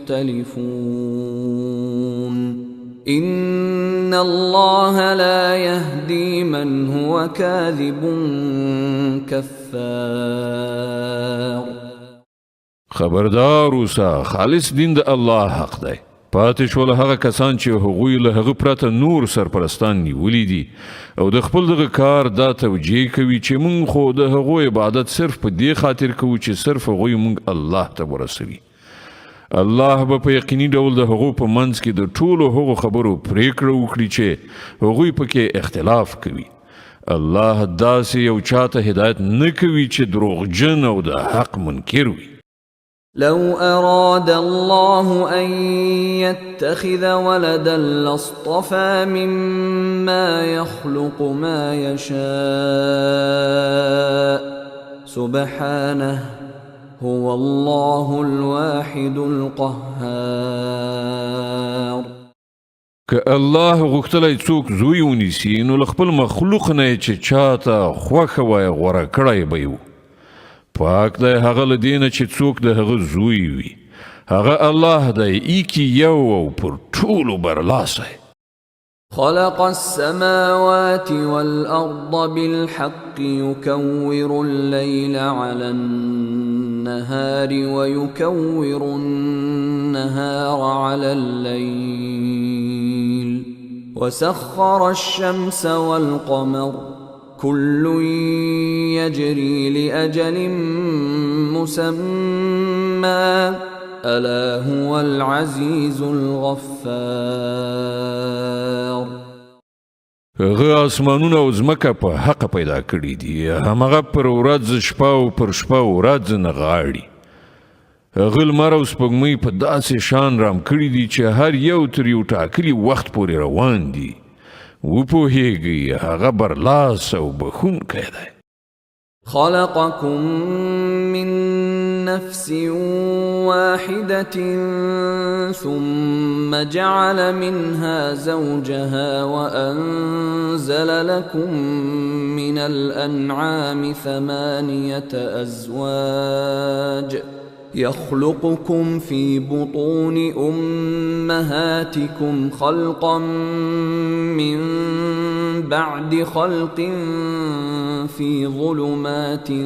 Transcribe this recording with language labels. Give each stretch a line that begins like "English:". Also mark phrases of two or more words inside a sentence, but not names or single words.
Arabic: يختلفون إن الله لا يهدي من هو كاذب كفار.
Pashto: خبردار اوسه خالص دین د الله حق دی. پاتې شول هغه کسان چې هغوی له هغه پرته نور سرپرستان نیولي دي او د خپل دغه کار دا توجیه کوي چې مونږ خو د هغو عبادت صرف په دې خاطر کوو چې صرف هغوی مونږ الله ته ورسوي الله به په یقیني ډول د هغو په منځ کې د ټولو هغو خبرو پریکړه وکړي چې هغوی پکې اختلاف کوي. الله داسې یو چاته هدایت نه کوي چې دروغجن او د حق منکر وي.
Arabic: لو أراد الله أن يتخذ ولدا لاصطفى مما يخلق ما يشاء سبحانه هو الله الواحد القهار.
Pashto: که الله غوښتلی څوک زوی ونیسي نو له خپل مخلوق نه چې چاته خوښه وای غوره کړی به یو. پاک دی هغه له دې نه چې څوک د هغه زوی وي. هغه الله دی ایکي یو او پر ټولو برلاسی.
Arabic: خلق السماوات والأرض بالحق يكور الليل على النهار ويكور النهار على الليل وسخر الشمس والقمر كل يجري لأجل مسمى ألا هو العزيز الغفار.
Pashto: هغه اسمانونه او ځمکه په حق پیدا کړي دي. همغه پر ورځ شپه او پر شپه ورځ نه غاړي. هغه لمر او سپوږمۍ په داسې شان رام کړي دي چې هر یو تر یو ټاکلي وخت پورې روان دي. وپوهیږي هغه برلاس او بخښونکی دی.
Arabic: خلقكم من نفس واحدة ثم جعل منها زوجها وأنزل لكم من الأنعام 8 أزواج يخلقكم في بطون أمهاتكم خلقا من بعد خلق في ظلمات